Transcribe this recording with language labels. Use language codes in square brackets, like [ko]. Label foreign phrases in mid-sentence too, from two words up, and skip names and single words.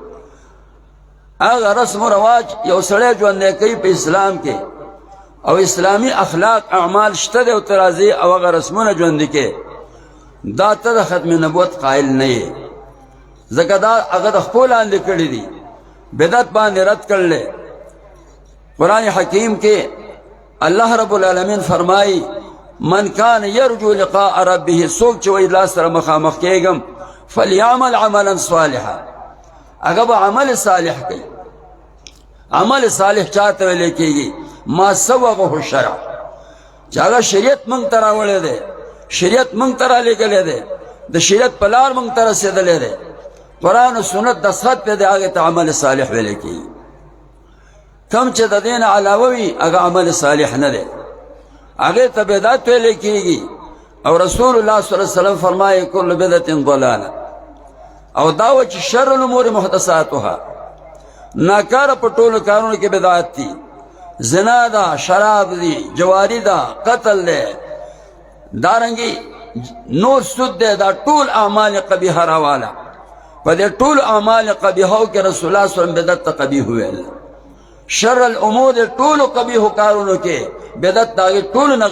[ps] هغه رسم و رواج یو سړی ژوندی کوي په اسلام کې او اسلامي اخلاق اعمال شته دی او ته راځې او هغه رسمونه ژوندي کې، دا ته د ختم نبوت قایل نه یې، ځکه دا هغه د خپو لاندې کړي دي، بدعت باندې رد کړلی. قرآن حکیم کې [ar] الله رب العالمین [ps] فرمایي [ar] من کان یرجو لقاء ربه، [ps] څوک چې وایي الله سره مخامخ کېږم [ar] فلیعمل عملا صالحا، [ps] هغه به عمل صالح کوي. عمل صالح چاته ویل کېږي؟ [ar] ما سوغه الشرع، [ps] چې هغه شریعت موږ ته راوړی دی، شریعت مونږ ته رالیږلی دی د شریعت په لار مونږ ته رسېدلی دی قرآن و سنت دستخط پې دی هغې ته عمل صالح ویلی کېږي کم چې د دې نه علاوه وي هغه عمل صالح نه دی هغې ته بدعت ویلی کېږي او رسول الله [ar] صلی الله علیه وسلم [ps] فرمایي [ar] کل بدعة ضلاله [ps] او دا و چې [ar] شر الامور محدثاتها [ps] ناکاره په ټولو کارونو کې بدعت دي زنا ده شراب دي جواری ده قتل ده دارنګي نور سود ده دا ټول اعمال قبیحه راواله په دې ټول اعمال قبیحو کې رسول الله [ar] صلی الله علیه وسلم [ps] بدعت ته قبیح ویل [ar] شر الامور [ps] ټول قبیح کارونو کې بدعت دا ټول نه